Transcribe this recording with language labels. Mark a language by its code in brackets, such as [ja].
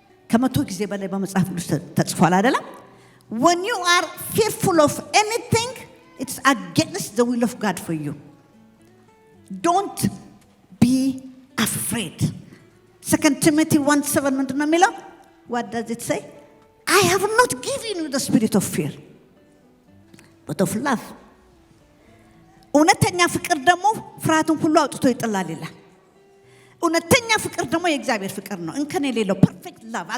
[am] ከመቶ ጊዜ በላይ በመጽሐፍ ቅዱስ ተጽፏል አይደለም? [en] When you are fearful of anything, it's against the will of God for you. Don't be afraid. [am] 2 Timothy 1:7 ምንድን ነው የሚለው? [en] What does it say? I have not given you the spirit of fear, but of love. [am] እውነተኛ ፍቅር ደግሞ ፍርሃትን ሁሉ አውጥቶ ይጥላል ይላል። እውነተኛ ፍቅር ደግሞ የእግዚአብሔር ፍቅር ነው፣ እንከን የሌለው [en] perfect love.